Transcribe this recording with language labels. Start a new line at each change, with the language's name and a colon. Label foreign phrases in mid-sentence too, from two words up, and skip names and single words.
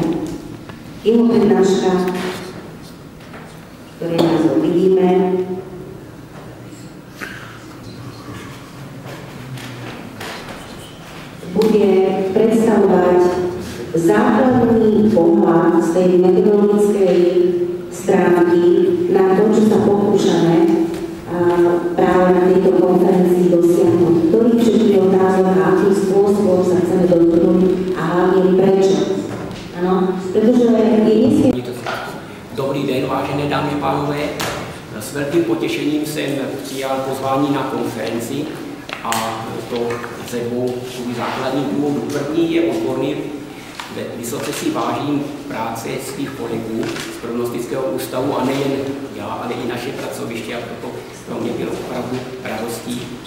Slovak: Jeho prednáška, ktoré názov vidíme, bude predstavovať základný pohľad z tej metodologickej stránky na to, čo sa pokúšame práve na tejto konferencii dosiahnuť. Ktorých všetkých otázok a akým spôsobom sa chceme dotknúť a hlavne prečo.
Czech: Ano, pretože je jistě... Dobrý den, vážené dámy a pánové. S velkým potěšením jsem přijal pozvání na konferenci a to ze dvou základních důvodů. První je odborný. Vysoce si vážím práce svých kolegů z prognostického ústavu a nejen já, ale i naše pracoviště a proto pro mě bylo opravdu radostí.